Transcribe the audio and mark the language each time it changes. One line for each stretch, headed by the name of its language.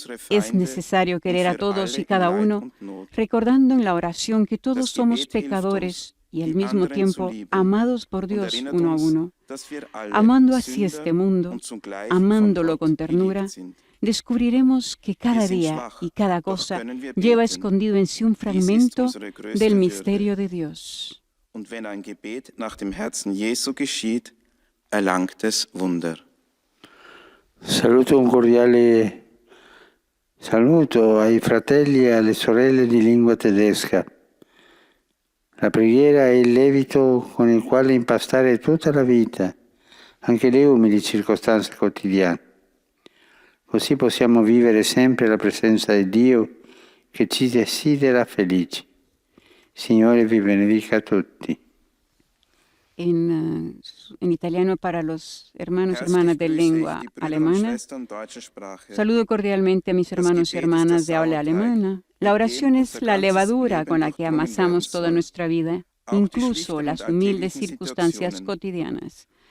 Spanish: Es necesario querer a todos y cada uno, recordando en la oración que todos somos pecadores y al mismo tiempo amados por Dios uno a uno. Amando así este mundo, amándolo con ternura, descubriremos que cada día y cada cosa lleva escondido en sí un fragmento del misterio de Dios.
German: Und wenn ein Gebet nach dem Herzen Jesu geschieht, erlangt es Wunder.
Italian: Saluto un cordiale saluto ai fratelli e alle sorelle di lingua tedesca. La preghiera è il lievito con il quale impastare tutta la vita, anche le umili circostanze quotidiane. Così possiamo vivere sempre la presenza di Dio che ci desidera felici. Signore vi benedica tutti.
Spanish: En italiano para los hermanos y hermanas de lengua alemana. Saludo cordialmente a mis hermanos y hermanas de habla alemana. La oración es la levadura con la que amasamos toda nuestra vida, incluso las humildes circunstancias cotidianas.